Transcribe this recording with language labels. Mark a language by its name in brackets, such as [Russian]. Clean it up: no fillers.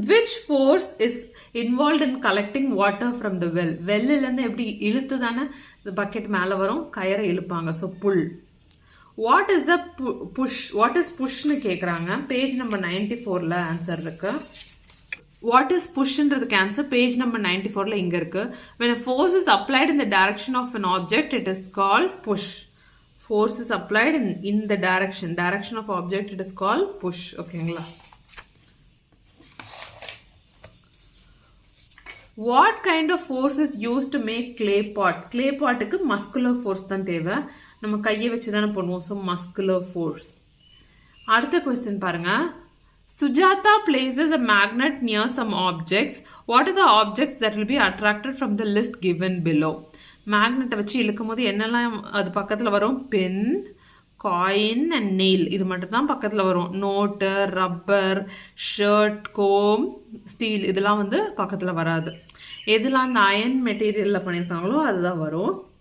[English] Which force is involve in collecting water from the well? [Tamil] வெல்லிலேருந்து எப்படி இழுத்து தானே bucket மேலே வரும், கயரை இழுப்பாங்க. [English] So pull. What is the push? What is புஷ்னு கேட்குறாங்க. [Tamil] பேஜ் நம்பர் 94ல் ஆன்சர் இருக்கு. What is புஷ்ன்றதுக்கு answer page number 94ல் இங்கே இருக்கு. [English] when a force is applied in the direction of an object it is called push. Force is applied in the direction of object it is called push. ஓகேங்களா? What kind of force is used to make clay pot? Clay potக்கு muscular force [Tamil] தான் தேவை. நம்ம கையை வச்சு தானே பண்ணுவோம். So muscular force. அடுத்த question பாருங்க. [English] Sujata places a magnet near some objects. What are the objects that will be attracted from the list given below? [Tamil] மேக்னெட்டை வச்சு இழுக்கும் போது என்னெல்லாம் அது பக்கத்தில் வரும்? Pen, coin and nail. இது மட்டும் தான் பக்கத்தில் வரும். Note, rubber, shirt, Kom, steel இதெல்லாம் வந்து பக்கத்தில் வராது. எதெல்லாம் அந்த அயன் மெட்டீரியலில் பண்ணியிருக்காங்களோ அதுதான் வரும்.